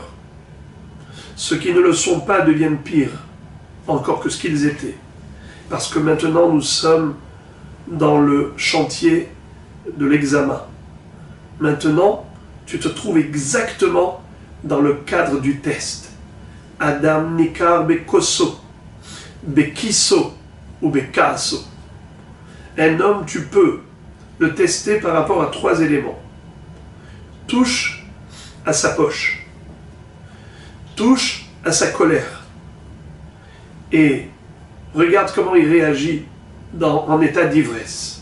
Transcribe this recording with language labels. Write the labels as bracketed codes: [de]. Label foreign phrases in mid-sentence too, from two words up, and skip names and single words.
[fr] Ceux qui ne le sont pas deviennent pires, encore que ce qu'ils étaient. Parce que maintenant nous sommes dans le chantier de l'examen. Maintenant, tu te trouves exactement dans le cadre du test. [he] Adam nikar bekoso, bekiso ou bekaso. [fr] Un homme, tu peux le tester par rapport à 3 éléments. Touche à sa poche. Touche à sa colère. Et regarde comment il réagit en état d'ivresse.